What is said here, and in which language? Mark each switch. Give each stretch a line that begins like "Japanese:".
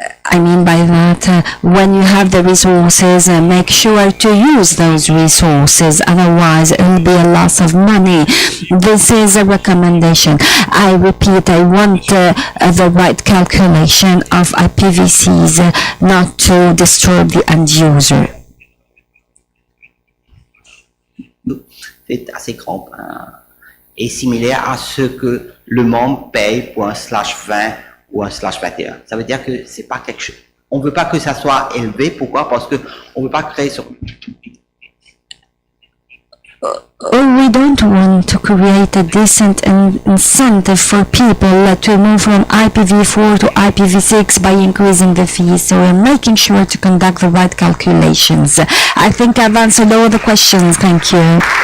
English: I mean by that, when you have the resources, make sure to use those resources, otherwise it will be a loss of money. This is a recommendation. I repeat, I want the right calculation of IPv6, not to destroy the end user.
French: C'est assez grand et similaire à ce que le membre paye pour un /20 ou un /21. Ça veut dire que c'est pas quelque chose. On veut pas que ça soit élevé. Pourquoi? Parce que on veut pas créer sur.
English: We don't want to create a decent incentive for people to move from IPv4 to IPv6 by increasing the fees. So we're making sure to conduct the right calculations. I think I've answered all the questions. Thank you.